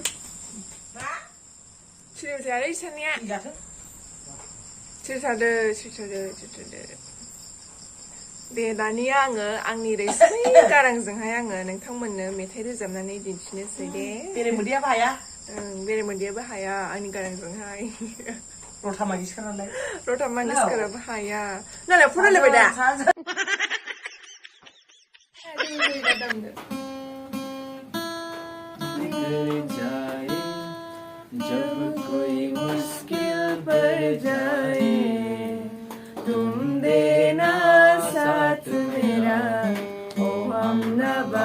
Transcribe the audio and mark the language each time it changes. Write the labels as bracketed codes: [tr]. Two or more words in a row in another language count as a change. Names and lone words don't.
[brx] सोलोंथाय आरो सानैया सोरथादो दे दानिया आङो आंनि रैसुमै गारांजोंहाय आङो नोंथांमोननो मेथाइ रोजाबनानै दिन्थिनोसै दे बेरेमोदैयाबो हाया बेरेमोदैयाबो हाया आंनि गारांजोंहाय लथा मांगेशकारालाय लथा मांगेशकाराबो हाया नालाय फरायलायबाय दा [hi] जब कोई मुश्किल पड़ जाए तुम देना साथ मेरा ओ मwnbla